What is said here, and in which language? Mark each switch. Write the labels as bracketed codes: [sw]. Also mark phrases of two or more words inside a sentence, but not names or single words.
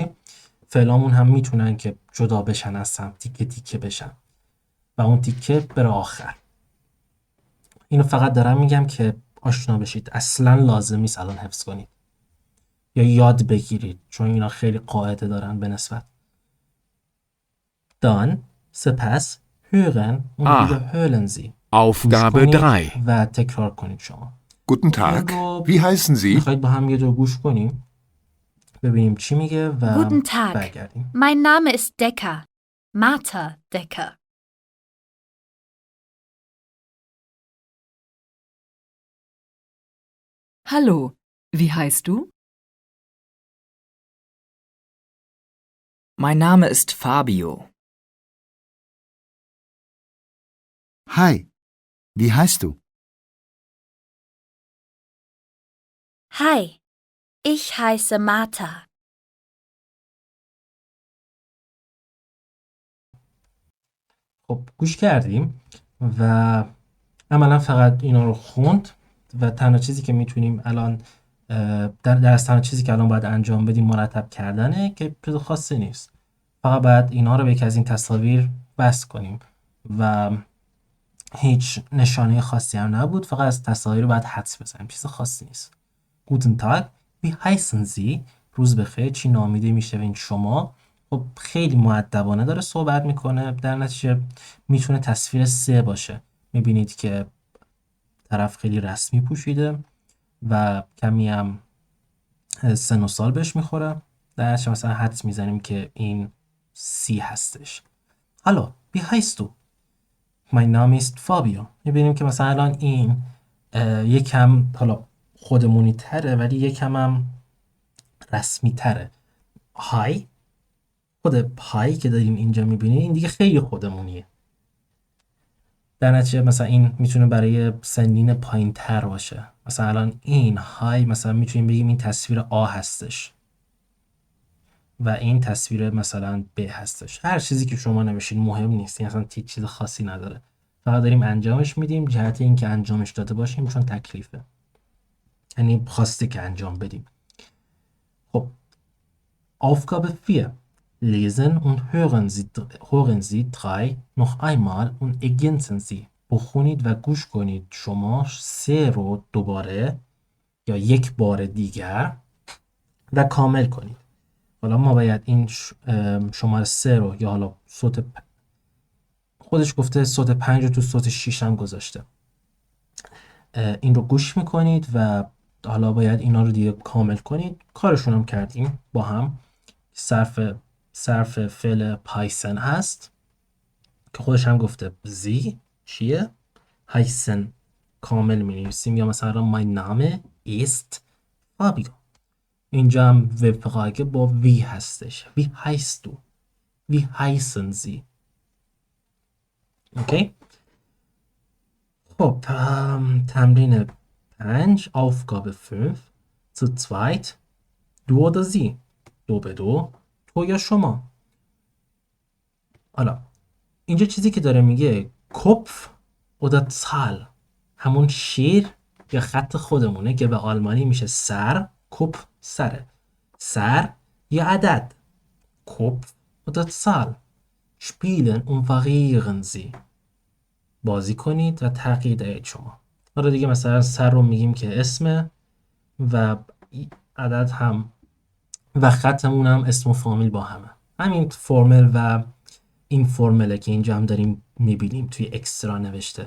[fa] فعلامون هم میتونن که جدا بشن از هم، تیکه تیکه بشن و اون تیکه بره آخر. اینو فقط دارم میگم که آشنا بشید. اصلا لازم نیست الان حفظ کنید یا یاد بگیرید، چون اینا خیلی قاعده دارن به نسبت. [de] dann [fa] سپس [de] hören und Ah. wiederholen Sie. Aufgabe [fa] گوش کنید 3. و تکرار کنید شما. [de] Guten Tag. Wie heißen Sie? [fa] میخواید با هم یه دور گوش کنیم ببینیم چی میگه و [de] Guten Tag. [fa] برگردیم. [de] Mein Name ist Decker. Martha Decker. Hallo, wie heißt du? Mein Name ist Fabio. Hi, wie heißt du? Hi. Ich heiße Martha. [fa] خب گوش کردیم و عملا فقط اینا رو خوند و تنها چیزی که میتونیم الان تنها چیزی که الان باید انجام بدیم مرتب کردنه که چیز خاصی نیست. فقط باید اینا رو به یکی از این تصاویر بس کنیم و هیچ نشانه خاصی هم نبود، فقط از تصاویر رو باید حدس بزنیم، چیز خاصی نیست. [de] Guten Tag, wie heißen Sie؟ [fa] روز بخیر، چی نامیده میشوین شما؟ خب خیلی مؤدبانه داره صحبت میکنه، در نتیجه میتونه تصویر 3 باشه. میبینید که طرف خیلی رسمی پوشیده و کمی هم سن و سال بهش میخوره، در نتیجه مثلا حدس میزنیم که این سی هستش. Hallo, wie heißt du؟ Mein Name ist Fabio. میبینیم که مثلا الان این یکم حالا خودمونی تره ولی یکم هم رسمی تره. های خود های که داریم اینجا میبینیم این دیگه خیلی خودمونیه. در نتیجه مثلا این میتونه برای سنین پایین تر باشه. مثلا الان این های مثلا میتونیم بگیم این تصویر آ هستش و این تصویر مثلا ب هستش. هر چیزی که شما نوشید مهم نیست، این اصلا چیز خاصی نداره، فقط داریم انجامش میدیم جهت این که انجامش داده باشیم چون تکلیفه، یعنی خواسته که انجام بدیم. خب Aufgabe 4. [de] Lesen und hören Sie 3 noch einmal und ergänzen Sie. [fa] بخونید و گوش کنید شما 3 رو دوباره یا یک بار دیگر و کامل کنید. حالا ما باید این شماره 3 رو یا حالا صوت خودش گفته صوت 5 رو تو صوت 6 هم گذاشته. این رو گوش میکنید و حالا باید اینا رو دیگه کامل کنید. کارشون هم کردیم با هم. صرف فعل پایسن هست که خودش هم گفته زی چیه؟ هایسن کامل می نویسیم یا مثلا [de] my name ist Fabio. [fa] اینجا هم وفقاگه با وی هستش. [de] Wie heißt du؟ Wie heißen Sie؟ اوکی؟ [fa] خب تمرین [de] 5 Aufgabe 5 zu zweit du oder sie. [fa] 2 به 2 تو یا شما. حالا اینجا چیزی که داره میگه کپف [de] oder Zahl [fa] همون شیر یا خط خودمونه که به آلمانی میشه سر. کپف سره، سر یا عدد. [de] کپف oder Zahl spielen und variieren sie. [fa] بازی کنید و تغییر دهید شما. حالا دیگه مثلا سر رو میگیم که اسمه و عدد هم و خطمون هم اسم و فامیل با همه. همین فرمل و این فرمله که اینجا هم داریم میبینیم توی اکسترا نوشته.